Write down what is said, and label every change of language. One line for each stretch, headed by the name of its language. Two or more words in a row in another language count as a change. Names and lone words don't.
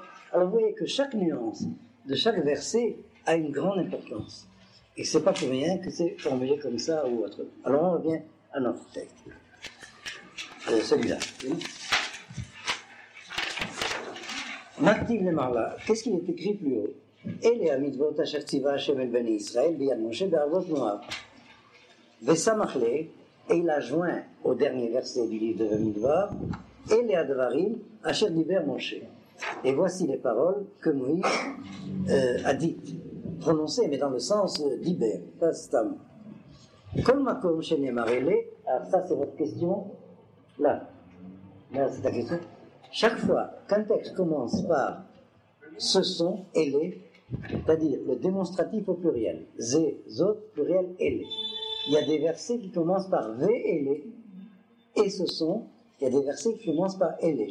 French: Alors vous voyez que chaque nuance de chaque verset a une grande importance. Et c'est pas pour rien que c'est formulé comme ça ou autre. Alors on revient à notre texte. Celui-là.
Hebrew: מה כתיב לעילא,
French: qu'est-ce qu'il est écrit plus haut?
Hebrew: אלה המצוות אשר צוה השם אל בני ישראל ביד משה בערבות מואב.
French: Vesamachle, et il a joint au dernier verset du livre de Bamidbar,
Hebrew: אלה הדברים אשר דבר משה.
French: Et voici les paroles que Moïse a dites, prononcées, mais dans le sens d'Iber, pas Stam.
Hebrew: כל מקום שנאמר אלה,
French: alors ça c'est votre question. Là, c'est ta question. Chaque fois qu'un texte commence par ce sont et les, c'est-à-dire le démonstratif au pluriel,
Hebrew: זה, זאת,
French: pluriel, et les. Il y a des versets qui commencent par ve et les, et ce sont, il y a des versets qui commencent par et les.